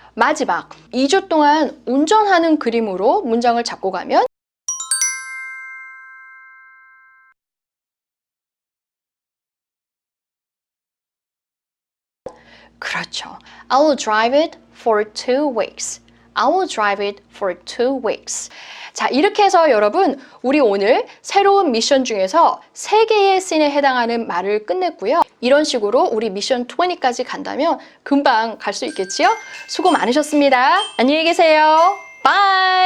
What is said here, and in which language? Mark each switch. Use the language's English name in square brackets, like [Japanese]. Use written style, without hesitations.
[Korean] 마지막 2주 동안 운전하는 그림으로 문장을 잡고 가면 그렇죠. [English] I'll drive it for 2 weeks. I will drive it for 2 weeks. [Korean] 자, 이렇게 해서 여러분, 우리 오늘 새로운 미션 중에서 3개의 씬에 해당하는 말을 끝냈고요. 이런 식으로 우리 미션 20까지 간다면 금방 갈 수 있겠지요? 수고 많으셨습니다. 안녕히 계세요. 바이!